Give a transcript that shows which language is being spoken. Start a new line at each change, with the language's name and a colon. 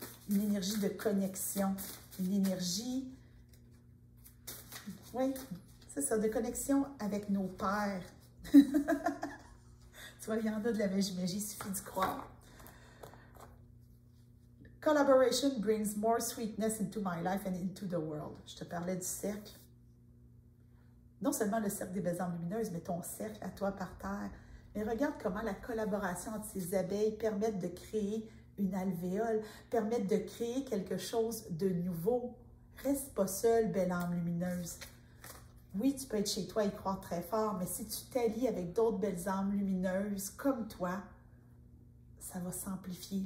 French: Une énergie de connexion, une énergie, oui, c'est ça, de connexion avec nos pères. Tu vois, il y en a de la magie, il suffit d'y croire.
English: Collaboration brings more sweetness into my life and into the world.
French: Je te parlais du cercle. Non seulement le cercle des belles âmes lumineuses, mais ton cercle à toi par terre. Mais regarde comment la collaboration entre ces abeilles permet de créer une alvéole, permettent de créer quelque chose de nouveau. Reste pas seul, belle âme lumineuse. Oui, tu peux être chez toi et croire très fort, mais si tu t'allies avec d'autres belles âmes lumineuses comme toi, ça va s'amplifier.